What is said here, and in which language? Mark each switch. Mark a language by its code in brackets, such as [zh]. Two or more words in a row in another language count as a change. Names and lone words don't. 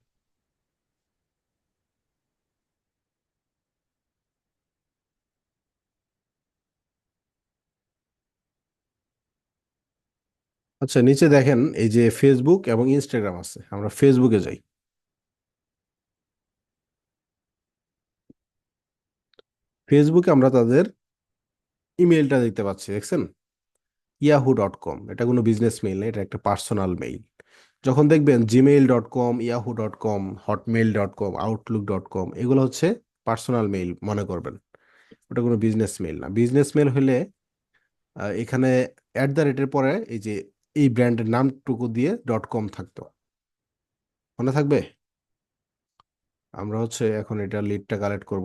[bn] আচ্ছা, নিচে দেখেন এই যে ফেসবুক এবং ইনস্টাগ্রাম আছে, আমরা ফেসবুকে যাই। ফেসবুকে আমরা তাদের ইমেলটা দেখতে পাচ্ছি, দেখছেন? yahoo.com, এটা কোনো [en] business mail [bn] না, এটা একটা [en] personal mail. [bn] যখন দেখবেন gmail.com, yahoo.com, hotmail.com, outlook.com, এগুলো হচ্ছে [en] personal mail [bn] মনে করবেন, ওটা কোনো [en] business mail [bn] না। [en] business mail [bn] হলে এখানে @এর পরে এই যে এই ব্র্যান্ডের নামটুকু দিয়ে .com থাকতো, মনে থাকবে? আমরা হচ্ছে এখন এটা লিডটা কালেক্ট করব।